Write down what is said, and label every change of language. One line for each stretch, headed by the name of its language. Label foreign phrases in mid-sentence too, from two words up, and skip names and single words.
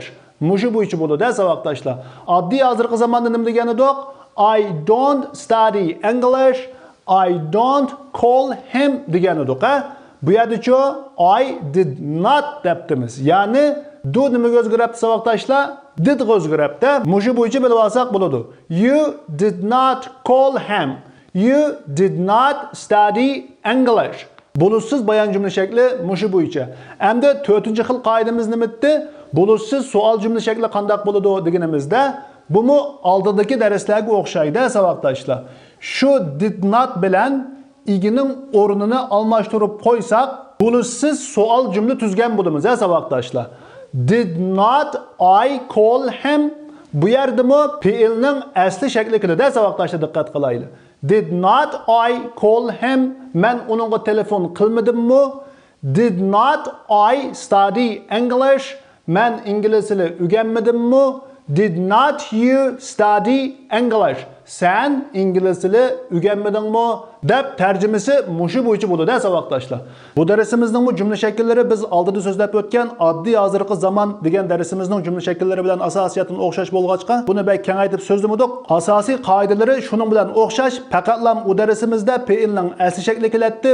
Uzbek: Mushu bo'yicha bo'ladi saboqdoshlar. Oddiy hozirgi zamonda nima degan edik?
English: I don't study English. I don't call him
Uzbek: degan edik. Bu yerda
English: I did not
Uzbek: debdimiz. Ya'ni do nimaga o'zgaribdi saboqdoshlar? Did o'zgaribdi. Mushu bo'yicha bilib olsak bo'ladi.
English: You did not call him. You did not study English.
Uzbek: Bulutsiz bayon jumla shakli mushu bo'yicha. Endi 4-chi xil qoidamiz nima edi? Bulutsiz savol jumla shakli qanday bo'ladi deganimizda, buni oldindagi darslarga o'xshaydi saboqdoshlar. Shu
English: did not
Uzbek: bilan igining o'rnini almashtirib qo'ysak, bulutsiz savol jumla tuzgan bo'lamiz saboqdoshlar.
English: Did not I call him?
Uzbek: Bu yerdami fe'ilning asli shakli keladi saboqdoshlar, diqqat qilaylik.
English: Did not I call him?
Uzbek: Men uningga telefon qilmadimmi?
English: Did not I study English?
Uzbek: Men ingliz tilini o'rganmadimmi?
English: Did not you study English?
Uzbek: Sen ingliz tilini o'rganmadingmi? deb tarjimasi mushu bo'yicha bo'ladi saboqdoshlar. Bu darsimizning bu jumla shakllari biz oldida so'zlab o'tgan oddiy hozirgi zamon degan darsimizning jumla shakllari bilan asosiyatdan o'xshash bo'lg'achqa, buni bek kengaytirib so'zlamadik. Asosiy qoidalari shuning bilan o'xshash, faqatlam u darsimizda fe'ilning asli shakli keladi.